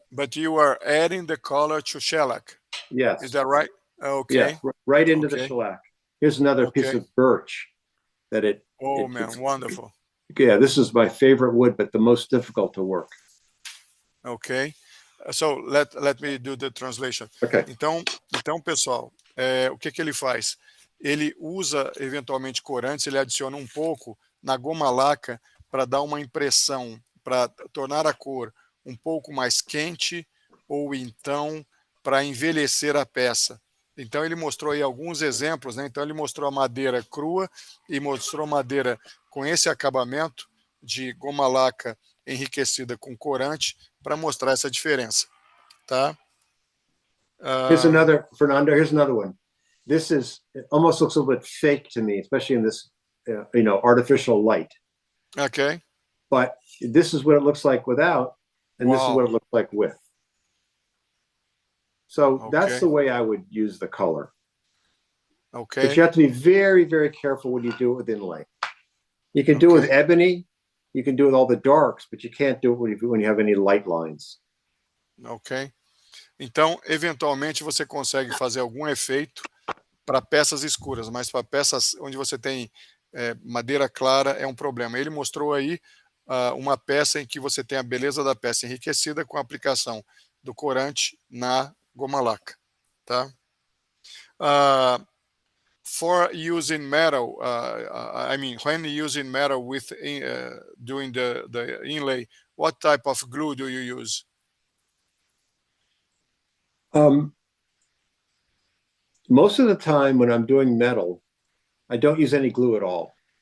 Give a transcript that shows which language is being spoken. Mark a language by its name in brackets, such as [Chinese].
[English] But you are adding the color to shellac. Yes. Is that right? Okay. Yeah, right into the shellac. Here's another piece of birch that it. Oh man, wonderful. Yeah, this is my favorite wood, but the most difficult to work. Okay. So let me do the translation. Okay. [Portuguese] Então pessoal, o que ele faz? Ele usa eventualmente corantes, ele adiciona um pouco na goma laca para dar uma impressão, para tornar a cor um pouco mais quente, ou então para envelhecer a peça. Então ele mostrou aí alguns exemplos, né? Então ele mostrou a madeira crua e mostrou madeira com esse acabamento de goma laca enriquecida com corante para mostrar essa diferença, tá? [English] Here's another, Fernando. Here's another one. This it almost looks a little bit fake to me, especially in this, artificial light. Okay. But this is what it looks like without, and this is what it looks like with. So that's the way I would use the color. Okay. But you have to be very, very careful when you do it with inlay. You can do it with ebony, you can do it with all the darks, but you can't do it when you have any light lines. Ok. [Portuguese] Então, eventualmente, você consegue fazer algum efeito para peças escuras, mas para peças onde você tem madeira clara é um problema. Ele mostrou aí uma peça em que você tem a beleza da peça enriquecida com a aplicação do corante na goma laca, tá? [English] For using metal, I mean, when using metal with doing the inlay, what type of glue do you use? Most of the time when I'm doing metal, I don't use any glue at all.